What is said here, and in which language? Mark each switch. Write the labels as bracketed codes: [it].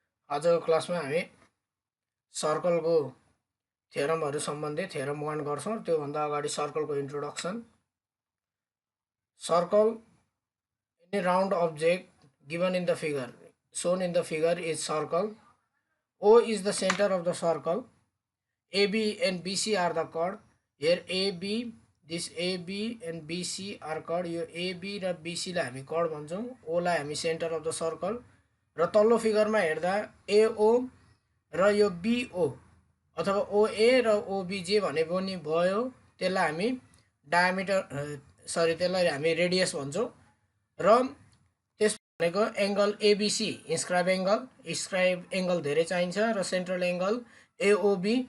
[ne] आजको क्लासमा हामी सर्कलको थ्योरमहरु सम्बन्धी थ्योरम 1 गर्छौं। त्यो भन्दा अगाडि सर्कलको introduction. [en] Circle, any round object given in the figure, shown in the figure is circle. O is the center of the circle. AB and BC are the chord. Here AB, this AB and BC are chord. [ne] यो AB र BC लाई हामी chord भन्छौं, O लाई हामी [en] center of the circle। [ne] र तल्लो फिगरमा हेर्दा AO र यो BO अथवा OA र OBJ भने पनि भयो, त्यसलाई हामी डायमिटर त्यसलाई हामी रेडियस भन्छौं। र त्यस भनेको एंगल ABC इन्स्क्राइब एंगल धेरै चाहिन्छ र सेन्ट्रल एंगल AOB।